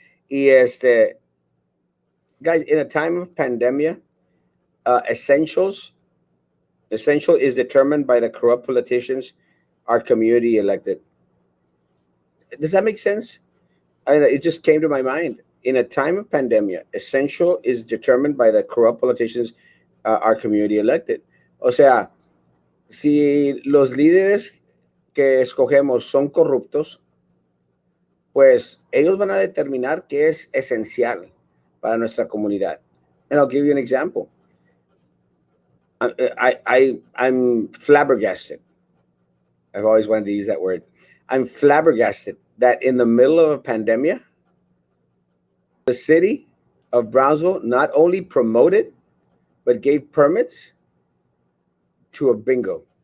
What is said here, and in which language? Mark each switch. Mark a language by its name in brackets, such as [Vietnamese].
[English] Y guys, in a time of pandemia, essential is determined by the corrupt politicians our community elected. Does that make sense? It just came to my mind. In a time of pandemia, essential is determined by the corrupt politicians our community elected. [Spanish] O sea, si los líderes que escogemos son corruptos, pues ellos van a determinar qué es esencial para nuestra comunidad. [English] And I'll give you an example. I'm flabbergasted. I've always wanted to use that word. I'm flabbergasted that in the middle of a pandemic, the city of Brownsville not only promoted, but gave permits to a bingo.